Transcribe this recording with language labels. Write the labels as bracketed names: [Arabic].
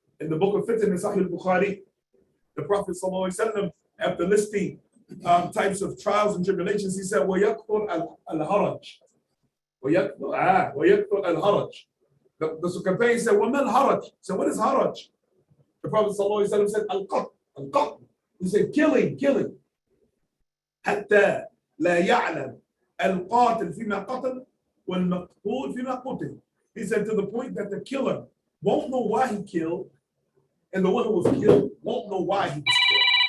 [English] In the book of Fiqh in Sahih al-Bukhari, the Prophet ﷺ, after listing types of trials and tribulations, he said, [Arabic] وَيَكْثُرْ الْهَرَجِ. وَيَكْثُرْ الْهَرَجِ. [English] The companion said, [Arabic] وَمَا الْهَرَجِ? [English] So what is haraj? The Prophet ﷺ said, al-qatl. He said, killing. [Arabic] حتى لا يعلم القاتل فيما قتل والمقتول فيما قتل. [English] He said, to the point that the killer won't know why he killed, and the one who was killed won't know why he was killed.